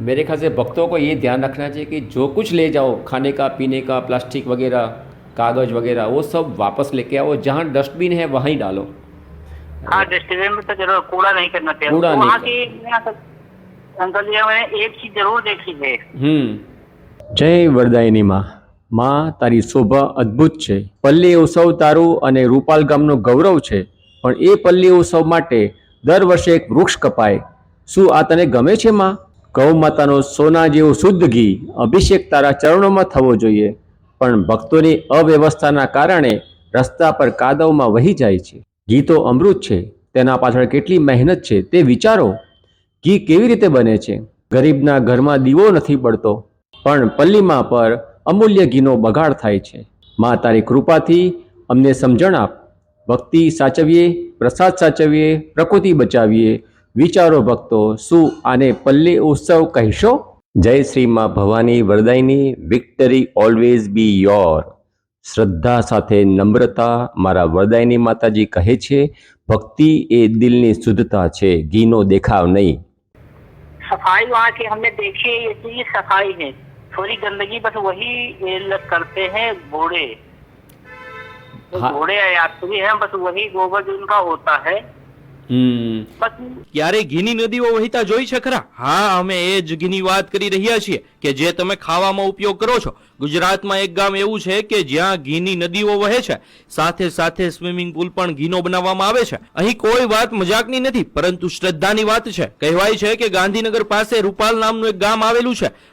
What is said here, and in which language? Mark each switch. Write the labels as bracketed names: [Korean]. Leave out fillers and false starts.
[Hindi] मेरे ख्याल से भक्तों को ये ध्यान रखना चाहिए कि जो कुछ ले जाओ, खाने का, पीने का, प्लास्टिक वगैरह, कागज़ वगैरह, वो सब वापस लेके आओ। जहाँ डस्टबिन है वहीं डालो। हाँ, डस्टबिन में तो जरूर, कूड़ा नहीं करना चाहिए। कूड़ा नहीं वहाँ की अंकल जी, मैंने एक चीज जरूर देखी है। [Gujarati] जय वरदायिनी માં તારી શોભા અદ્ભુત છે। પલ્લી ઉત્સવ તારું અને રૂપાલ ગામનું ગૌરવ છે, પણ એ પલ્લી ઉત્સવ માટે દર વર્ષે એક વૃક્ષ કપાય। શું આ તને ગમે છે માં? ગૌ માતાનો સોના જેવું શુદ્ધ ઘી અભિષેક તારા ચરણોમાં થવો જોઈએ, પણ ભક્તોની અવ્યવસ્થાના કારણે રસ્તા પર કાદવમાં વહી જાય છે। ઘી તો અમૃત છે, તેના પાછળ કેટલી મહેનત છે તે વિચારો। ઘી કેવી રીતે બને છે? ગરીબના ઘરમાં દીવો નથી બળતો, પણ પલ્લીમાં પર અમૂલ્ય ઘીનો બગાડ થાય છે। માં તારી કૃપાથી અમને સમજણ આપ। ભક્તિ સાચવીએ, પ્રસાદ સાચવીએ, પ્રકૃતિ બચાવીએ। વિચારો ભક્તો, શું આને પલ્લી ઉત્સવ કહેશો? જય શ્રી માં Bhavani Vardayini. [English] Victory always be your. [Gujarati] શ્રદ્ધા સાથે નમ્રતા મારા વરદાયિની માતાજી કહે છે, ભક્તિ એ દિલની શુદ્ધતા છે, ઘીનો દેખાવ નહીં। [Hindi] सफाई वहाँ की हमने देखी है, ये सफाई है। थोड़ी गंदगी बस वही करते हैं घोड़े। हाँ। घोड़े यात्री हैं, बस वही गोबर जो उनका होता है। बस [Gujarati] ક્યારે ઘીની નદીઓ વહેતા જોઈ છે ખરા? હા, અમે એ જ ઘીની વાત કરી રહ્યા છીએ કે જે તમે ખાવામાં ઉપયોગ કરો છો। ગુજરાતમાં એક ગામ એવું છે કે જ્યાં ઘીની નદીઓ વહે છે, સાથે સાથે સ્વિમિંગ પુલ પણ ઘીનો બનાવવામાં આવે છે। અહીં કોઈ વાત મજાકની નથી, પરંતુ શ્રદ્ધાની વાત છે। કહેવાય છે કે ગાંધીનગર પાસે રૂપાલ નામનું એક ગામ આવેલું છે।